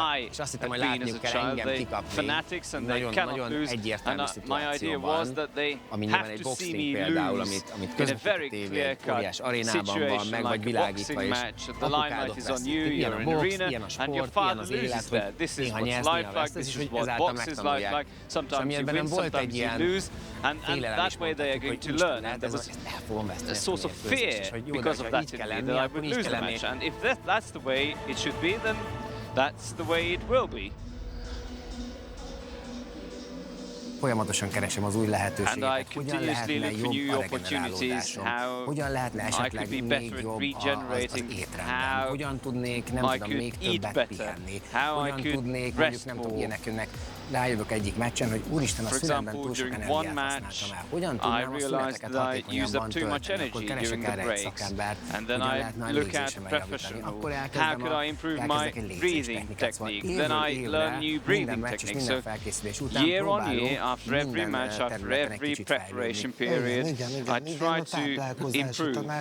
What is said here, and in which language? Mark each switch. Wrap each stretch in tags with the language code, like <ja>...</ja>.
<hu>És azt hittem, hogy látniuk kell engem kikapni nagyon egyértelmű szituációban, ami nyilván egy boxring például, amit közvetít a tévé, óriás arénában van, meg vagy világítva, és apukádok vesztik. Ilyen a box, ilyen a sport, ilyen az élet, hogy néha nyersz, néha vesztesz, és hogy ezáltal megtanulják. És amiben nem volt egy ilyen</hu> <en>and that way they are going to learn. And there was a source of fear because of that in me, that I would lose the match. And if that's the way it should be, then that's the way it will be.</en> <hu>Folyamatosan keresem az új lehetőségeket, hogyan lehetne jobb a regenerálódásom, hogyan lehetne esetleg még jobb az étrendem, hogyan tudnék, nem tudom, még többet pihenni, hogyan tudnék, mondjuk nem tudom, ilyeneknek rájövök egyik meccsen, hogy úristen, a szülemben túl sok energiát használtam el. Hogyan tudnám a szüneteket hatékonyabban tölteni, akkor keresek erre egy szakembert, hogyan lehetne a légzésemet javítani. Akkor elkezdek egy légzés technikát, szóval évről minden meccs és minden felkészülés után próbálom</hu> <en>after every match, after every preparation period, I try to improve.</en>